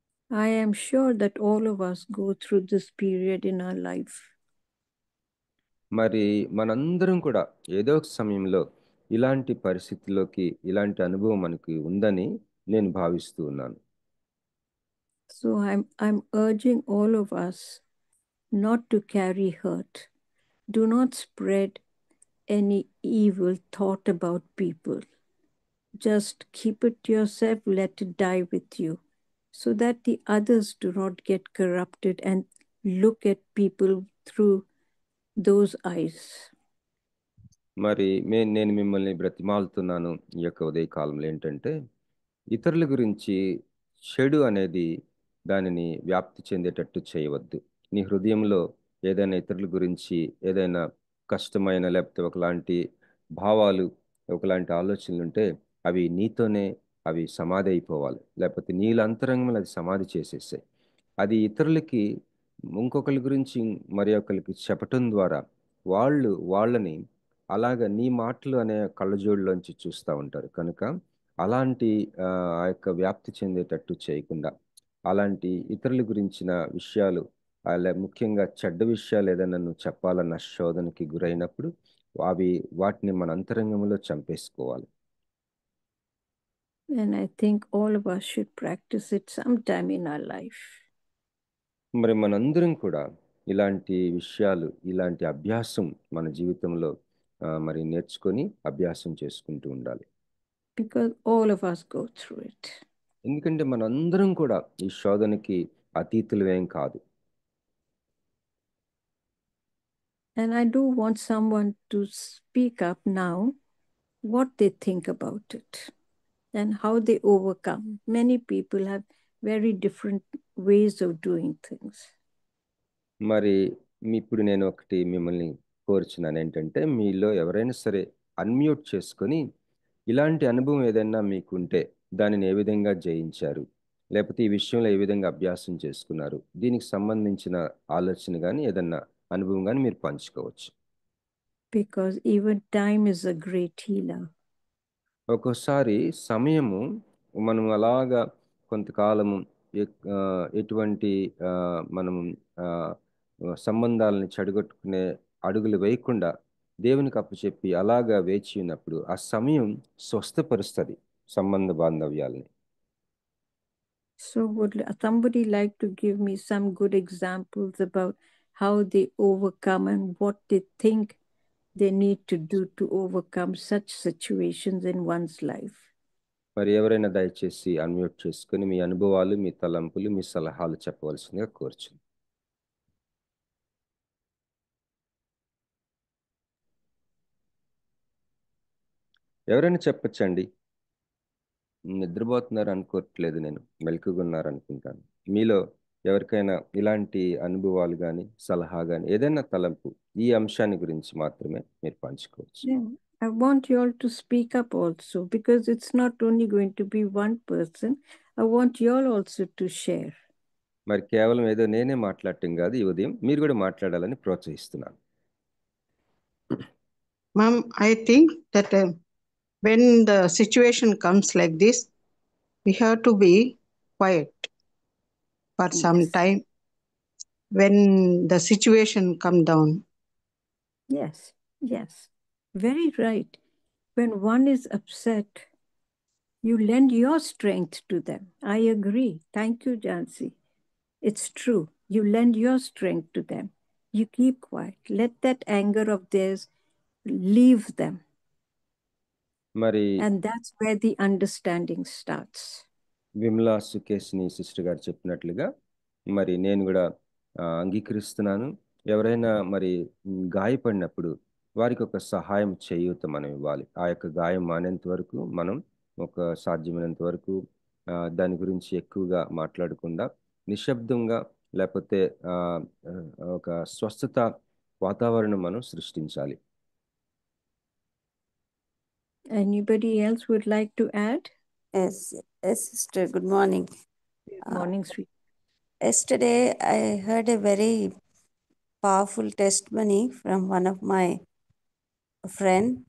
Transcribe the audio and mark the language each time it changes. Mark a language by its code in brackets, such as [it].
[en] I am sure that all of us go through this period in our life. [te] మరి మనందరం కూడా ఏదో ఒక సమయంలో ఇలాంటి పరిస్థితిలోకి, ఇలాంటి అనుభవం మనకి ఉందని నేను భావిస్తూ ఉన్నాను. [en] So I'm urging all of us not to carry hurt. Do not spread any evil thought about people. Just keep it to yourself, let it die with you, so that the others do not get corrupted and look at people through those eyes. [te] మరి నేను మిమ్మల్ని బ్రతిమాలుతున్నాను ఈ యొక్క ఉదయకాలంలో ఏంటంటే, ఇతరుల గురించి చెడు అనేది దానిని వ్యాప్తి చెందేటట్టు చేయవద్దు. నీ హృదయంలో ఏదైనా ఇతరుల గురించి ఏదైనా కష్టమైన లేకపోతే ఒకలాంటి భావాలు, ఒకలాంటి ఆలోచనలు ఉంటే అవి నీతోనే అవి సమాధి అయిపోవాలి, లేకపోతే నీళ్ళ అంతరంగంలో అది సమాధి చేసేసాయి. అది ఇతరులకి ఇంకొకరి గురించి మరి ఒకరికి చెప్పటం ద్వారా వాళ్ళని అలాగ నీ మాటలు అనే కళ్ళజోడులోంచి చూస్తూ ఉంటారు. కనుక అలాంటి ఆ యొక్క వ్యాప్తి చెందేటట్టు చేయకుండా, అలాంటి ఇతరుల గురించిన విషయాలు అలా ముఖ్యంగా చెడ్డ విషయాలు ఏదైనా నువ్వు చెప్పాలన్న శోధనకి గురైనప్పుడు వాటిని మన అంతరంగంలో చంపేసుకోవాలి. [en] And I think all of us should practice it sometime in our life. [te] మరి మనందరం కూడా ఇలాంటి విషయాలు, ఇలాంటి అభ్యాసం మన జీవితంలో మరి నేర్చుకొని అభ్యాసం చేసుకుంటూ ఉండాలి. [en] Because all of us go through it. [te] ఎందుకంటే మనందరం కూడా ఈ శోధనకి అతీతులమేం కాదు. [en] And I do want someone to speak up now what they think about it and how they overcome. Many people have very different ways of doing things. [te] మరి ఇప్పుడు నేను ఒకటి మిమ్మల్ని కోరుచున్నాను ఏంటంటే, మీలో ఎవరైనా సరే అన్మ్యూట్ చేసుకొని ఇలాంటి అనుభవం ఏదైనా మీకుంటే దానిని ఏ విధంగా జయించారు, లేకపోతే ఈ విషయంలో ఏ విధంగా అభ్యాసం చేసుకున్నారు, దీనికి సంబంధించిన ఆలోచన కానీ ఏదన్నా అనుభవం కానీ మీరు పంచుకోవచ్చు. [en] Because even time is a great healer. [te] ఒక్కోసారి సమయము మనం అలాగా కొంతకాలము ఎటువంటి మనము సంబంధాలని చెడగొట్టుకునే అడుగులు వేయకుండా దేవునికి అప్పచెప్పి అలాగా వేచి ఉన్నప్పుడు ఆ సమయం స్వస్థపరుస్తుంది సంబంధ బాంధవ్యాలని. [en] So would somebody like to give me some good examples about how they overcome and what they think they need to do to overcome such situations in one's life? [te] మరి ఎవరైనా దయచేసి అన్మ్యూట్ చేసుకుని మీ అనుభవాలు, మీ తలంపులు, మీ సలహాలు చెప్పవలసిందిగా కోరుచున్నాను. ఎవరైనా చెప్పచ్చండి. నిద్రపోతున్నారు అనుకోవట్లేదు, నేను మెలకుగా ఉన్నారు అనుకుంటాను. మీలో ఎవరికైనా ఇలాంటి అనుభవాలు కానీ సలహా కానీ ఏదైనా తలంపు ఈ అంశాన్ని గురించి మాత్రమే మీరు పంచుకోవచ్చు. [en] I want you all to speak up also, because it's not only going to be one person. I want you all also to share. [te] మరి కేవలం ఏదో నేనే మాట్లాడటం కాదు, ఈ ఉదయం మీరు కూడా మాట్లాడాలని ప్రోత్సహిస్తున్నాను. [en] Ma'am, I think that when the situation comes like this, we have to be quiet for some Yes. time when the situation come down. Yes, yes, very right. When one is upset, you lend your strength to them. I agree. Thank you, Jansi. It's true. You lend your strength to them. You keep quiet. Let that anger of theirs leave them. [te] మరి [en] And that's where the understanding starts. [te] Vimala సుకేష్ని sister గారు చెప్పినట్లుగా మరి నేను కూడా అంగీకరిస్తున్నాను. ఎవరైనా మరి గాయపడినప్పుడు వారికి ఒక సహాయం చేయూత మనం ఇవ్వాలి. ఆ యొక్క గాయం మానేంత వరకు మనం సాధ్యమైనంత వరకు దాని గురించి ఎక్కువగా మాట్లాడకుండా నిశ్శబ్దంగా లేకపోతే ఒక స్వస్థత వాతావరణం మనం సృష్టించాలి. [en] Anybody else would like to add? Yes, sister. Good morning. Good morning, sweet. Yesterday, I heard a very powerful testimony from one of my friend.